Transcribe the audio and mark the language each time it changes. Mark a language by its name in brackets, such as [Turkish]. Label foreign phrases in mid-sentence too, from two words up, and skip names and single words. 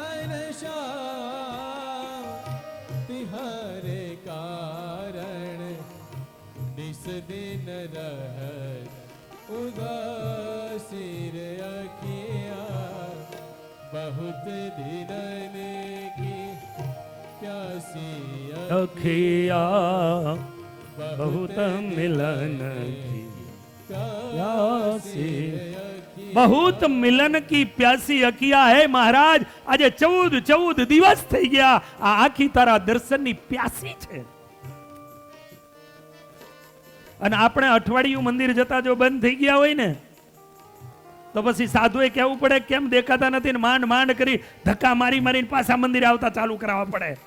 [Hindi] घनश्याम तिहारे कारण, निस दिन रहत उदासी रे अखियाँ, बहुत दिन की प्यासी अखियाँ, बहुत मिलन की प्यासी बहुत मिलन की प्यासी अकिया है महाराज [Gujarati] આજે 14 દિવસ થઈ ગયા આ આખી તારા દર્શનની પ્યાસી છે અને આપણે અઠવાડિયું મંદિર જતા જો બંધ થઈ ગયા હોય ને તો પછી સાધુએ કહેવું પડે કેમ દેખાતા નથી ને માંડ માંડ કરી ધક્કા મારી મારીને પાછા મંદિર આવતા ચાલુ કરાવવા પડે